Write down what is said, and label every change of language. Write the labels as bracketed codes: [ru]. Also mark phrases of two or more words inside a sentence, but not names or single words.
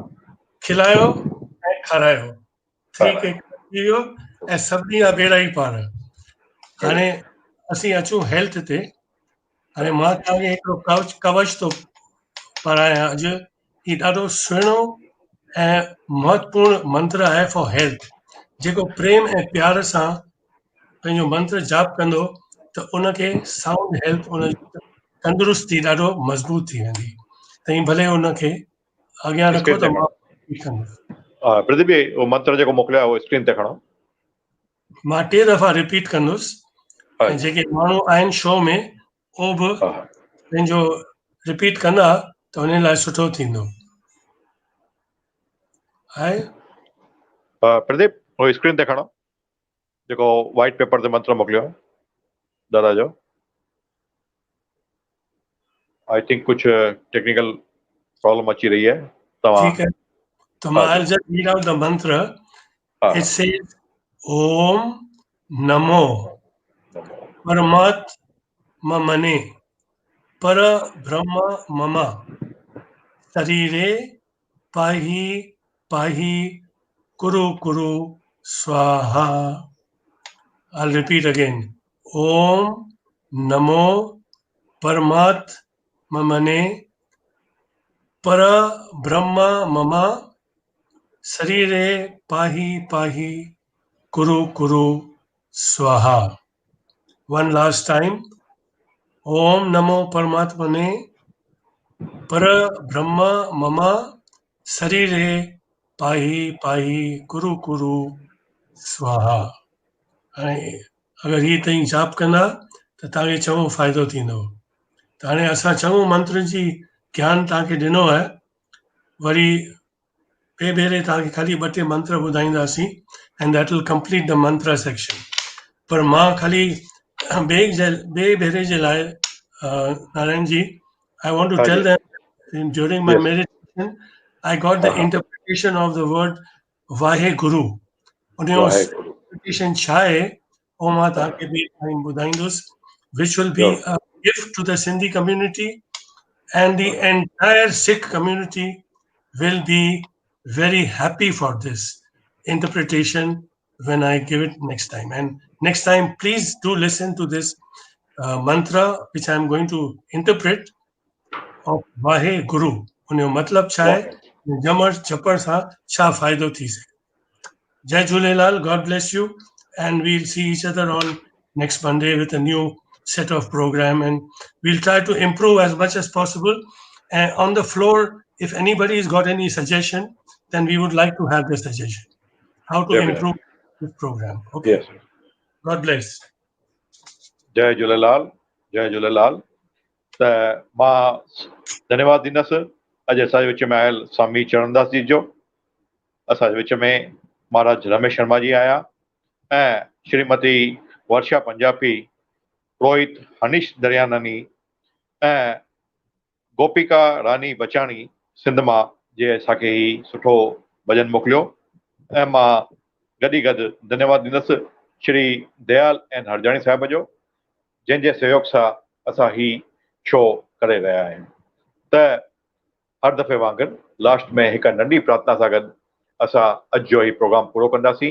[sd] खिलायो ऐं खारायो, 3K थी वियो ऐं सभिनी जा बेड़ा ई पार। हाणे असीं अचूं हेल्थ ते। हाणे मां तव्हांखे हिकिड़ो कवच थो पढ़ायां अॼु। ही ॾाढो सुहिणो ऐं महत्वपूर्ण मंत्र आहे [en] for health. [sd] जेको प्रेम ऐं प्यार सां पंहिंजो मंत्र जाप कंदो त उनखे [en] sound health, [sd] उनजी तंदुरुस्ती ॾाढो मज़बूत थी वेंदी। त भले उनखे अॻियां रखो स्क्रीन त ते मां खणो। प्रदीप भाई उहो मंत्र जेको मोकिलियो आहे उहो स्क्रीन ते खणो। मां 2 दफ़ा रिपीट कंदुसि ऐं जेके माण्हू आहिनि शो में उहो बि पंहिंजो रिपीट कंदा त उन लाइ सुठो थींदो आहे। प्रदीप उहो स्क्रीन ते खणो जेको वाइट पेपर ते मंत्र मोकिलियो दादा जो। [en] I think [hi] कुछ [en] technical problem [hi] अची रही है तव्हां ठीक है, तो हाँ [en] I'll [hi] जी [en] just read out the mantra. [hi] हाँ [en] It says, [sa] ॐ नमो परमात्मने पर ब्रह्म मम शरीरे पाहि पाहि कुरु कुरु स्वाहा. [en] I'll repeat again. [sa] ॐ नमो परमात्मने पर ब्रह्म मम शरीरे पाहि पाहि कुरु कुरु स्वाहा. [en] One last time. [sa] ॐ नमो परमात्मने पर ब्रह्म मम शरीरे पाहि पाहि कुरु कुरु स्वाहा. [sd] हाणे अगरि हीअ ताईं जाप कंदा त तव्हांखे चङो फ़ाइदो थींदो। त हाणे असां चङो मंत्र जी ज्ञान तव्हांखे ॾिनो आहे, वरी ॿिए भेरे तव्हांखे ख़ाली 2-3 मंत्र ॿुधाईंदासीं [en] and that will complete the mantra section. [sd] पर मां ख़ाली ॿिए भेरे जे लाइ नारायण जी, [en] I want to [hi] हाँ [en] टेल [hi] जी [en] them during my yes meditation I got the [hi] हाँ हाँ [en] interpretation of the word Vahe Guru. उनजो [pa] वाहेगुरु [sd] इंटरप्रिटेशन छा आहे उहो मां तव्हांखे ॿिए ताईं ॿुधाईंदुसि, [en] which will be [sd] ज़रूरु [en] a gift to the Sindhi community, and the entire Sikh community will be very happy for this interpretation when I give it next time. And next time, please do listen to this mantra which I am going to interpret of Vahe Guru. [sd] उनजो मतिलबु छा आहे, [pa] वाहेगुरु [sd] जमण जपण सां छा फ़ाइदो थी सघे। जय झूलेलाल, [en] God bless you, and we'll see each other on next Monday with a new set of program, and we'll try to improve as much as possible. And on the floor, if anybody's got any suggestion, then we would like to have the suggestion how to improve डेफिनेटली this program. Okay, yes God bless. [sd] जय झूलेलाल जय झूलेलाल त मां धन्यवाद ॾींदुसि अॼु असांजे विच में आयल स्वामी चरणदास जी जो, असांजे विच में महाराज रमेश शर्मा जी आया ऐं श्रीमती वर्षा पंजाबी, पुरोहित हनीश दरियानानी ऐं गोपिका रानी बचाणी सिंध मां जे असांखे ही सुठो भॼन मोकिलियो। ऐं मां गॾी गॾु धन्यवाद ॾींदुसि श्री दयाल ऐं हरजाणी साहिब जो, जंहिंजे सहयोग सां असां ही शो करे रहिया आहियूं। त हर दफ़े वांगुरु लास्ट में हिकु नंढी प्रार्थना सां गॾु असां अॼु जो ही प्रोग्राम पूरो कंदासीं।